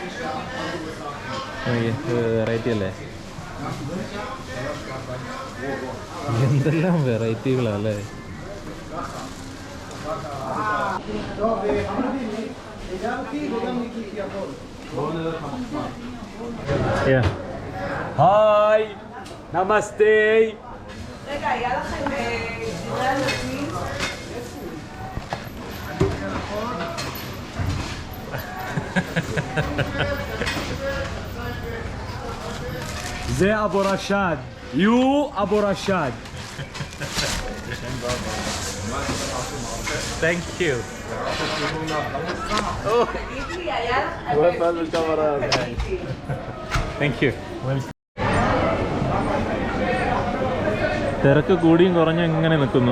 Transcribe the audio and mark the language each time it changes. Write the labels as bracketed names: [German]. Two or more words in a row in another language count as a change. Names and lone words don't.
[Malayalam] വെറൈറ്റി അല്ലേ, എന്തെല്ലാം വെറൈറ്റികളല്ലേ. [English] Hi. Namaste. [Hebrew] רגע, היה לכם דברי הנשיא? זה אבו רשד. [English] You אבו רשד. thank you. [Hebrew] תגיד לי, היה לך... [English] thank you. [Malayalam] തിരക്ക് കൂടിയും കുറഞ്ഞും ഇങ്ങനെ നിൽക്കുന്നു.